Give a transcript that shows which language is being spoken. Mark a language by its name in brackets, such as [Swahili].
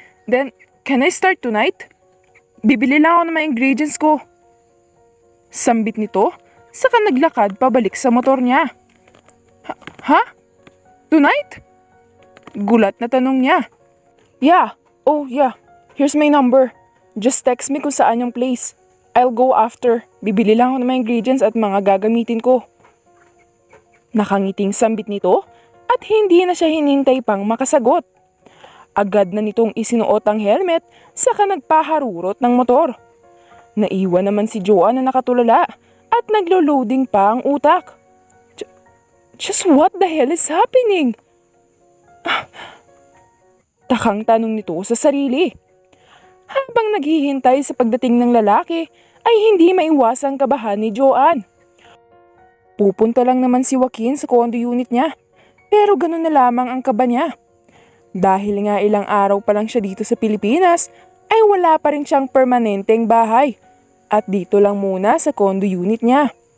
[English] Then, can I start tonight? [Filipino] Bibili lang ako ng mga ingredients ko. Sambit nito, saka naglakad pabalik sa motor niya. [English] Ha? Tonight? [Filipino] Gulat na tanong niya. [English] Yeah. Oh, yeah. Here's my number. Just text me [Filipino] kung saan yung [English] place. I'll go after. [Filipino] Bibili lang ako ng mga ingredients at mga gagamitin ko. Nakangiting sambit nito at hindi na siya hinintay pang makasagot. Agad na nitong isinuot ang helmet saka nagpaharurot ng motor. Naiwan naman si Joanne na nakatulala at naglo-loading pa ang utak. [English] Just what the hell is happening? [Filipino] Takang tanong nito sa sarili. Habang naghihintay sa pagdating ng lalaki ay hindi maiwasang kabahan ni Joanne. Pupunta lang naman si Joaquin sa condo unit niya pero ganun na lamang ang kaba niya. Dahil nga ilang araw pa lang siya dito sa Pilipinas ay wala pa rin siyang permanenteng bahay at dito lang muna sa condo unit niya.